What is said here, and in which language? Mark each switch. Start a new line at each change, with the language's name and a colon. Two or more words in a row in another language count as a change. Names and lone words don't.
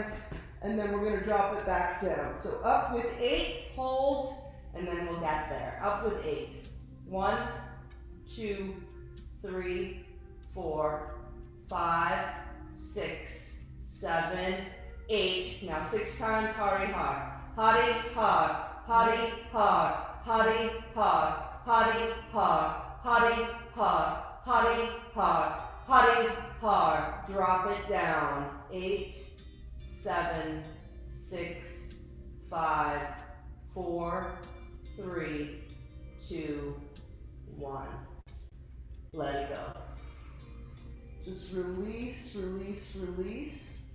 English: And then we're going to drop it back down. So up with 8, hold, and then we'll get there. Up with 8. 1, 2, 3, 4, 5, 6, 7, 8. Now 6 times Hari Ha. Hari Ha, Hari Ha, Hari Ha, Hari Ha, Hari Ha, Hari Ha, Hari, har. Drop it down. 8, 7, 6, 5, 4, 3, 2, 1. Let it go. Just release, release, release.